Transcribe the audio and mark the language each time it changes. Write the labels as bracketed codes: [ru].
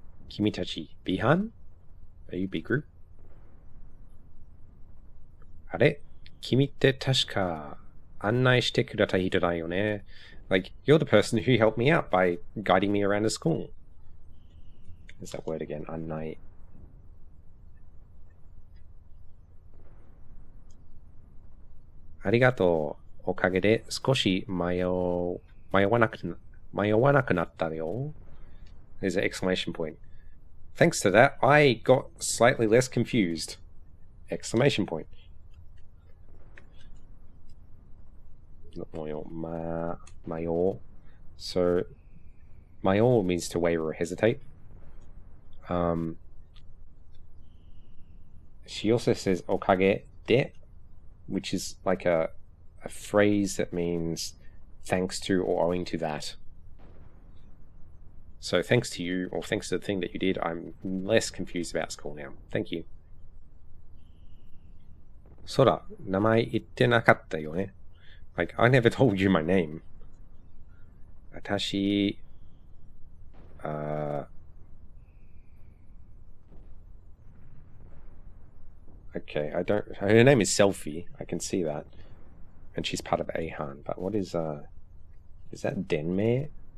[ja] 君たち B 班 [en] Are you B group? [ja] あれ君って確か案内してくれた人だよね。 [en] Like, you're the person who helped me out by guiding me around the school. There's that word again, 案内。 [ja] ありがとう。おかげで少し迷わなくなったよ。 [en] There's an exclamation point. Thanks to that, I got slightly less confused. Exclamation point. Mayo. So, mayo means to waver or hesitate. She also says okage de, which is like a phrase that means thanks to or owing to that. So thanks to you, or thanks to the thing that you did, I'm less confused about school now. Thank you. [ja] そうだ、名前言ってなかったよね。 [en] Like, I never told you my name. 私、Okay, I don't... Her name is Selfie, I can see that. And she's part of Ahan, but what is that Denme?